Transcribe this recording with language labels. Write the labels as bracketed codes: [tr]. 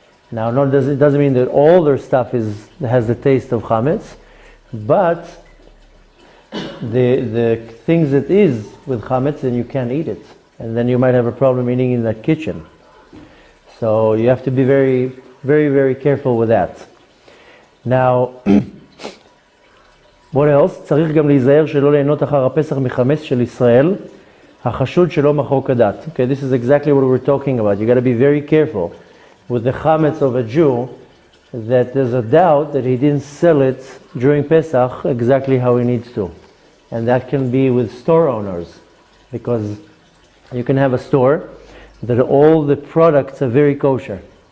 [en] Now, it doesn't mean that all their stuff has the taste of chametz, but the things that is with chametz, then you can't eat it, and then you might have a problem eating in that kitchen. So you have to be very, very, very careful with that. Now, what else? [he] צריך גם להיזהר שלא ליהנות אחר הפסח מחמץ של ישראל, החשוד שלא מחוק הדת. [en] Okay, this is exactly what we're talking about. You got to be very careful with the chametz of a Jew, that there's a doubt that he didn't sell it during Pesach exactly how he needs to. And that can be with store owners, because you can have a store that all the products are very kosher.